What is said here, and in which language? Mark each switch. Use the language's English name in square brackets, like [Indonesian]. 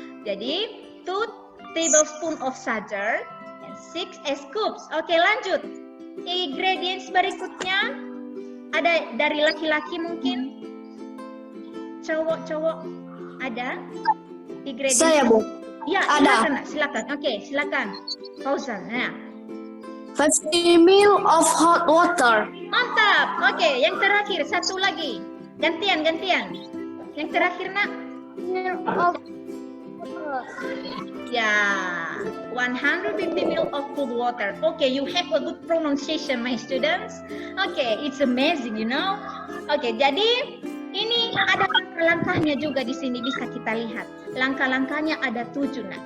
[Indonesian] Jadi, [English] 2 tablespoon of sugar and 6 scoops. [Indonesian] Oke, lanjut. Ingredients berikutnya ada dari laki-laki mungkin? Cowok ada? Ingredients? Saya, Bu. Ya, Ada. silakan, nak. Silakan. Oke, silakan. Fauzan. Nah. [English] 50 ml of hot water. [Indonesian] Mantap. Oke, yang terakhir satu lagi. Gantian. Yang terakhir, nak. [English] Of Ya, 150 ml of cold water. Okay, you have a good pronunciation, my students. Okay, it's amazing, you know. [Indonesian] Okay, jadi ini ada langkah-langkahnya juga di sini bisa kita lihat. Langkah-langkahnya ada 7, nah.